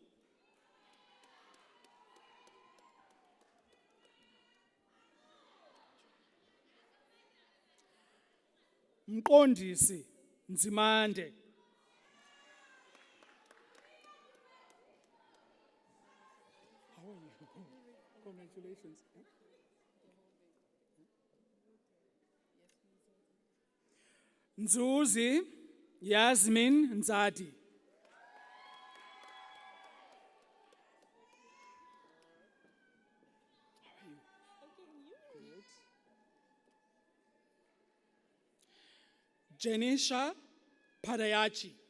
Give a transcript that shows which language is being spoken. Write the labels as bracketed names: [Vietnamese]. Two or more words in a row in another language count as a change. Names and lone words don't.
[English] Mqondisi Nzimande. How are you? Congratulations. Nzuzi Yasmin Nzadi. Janisha Padayachi.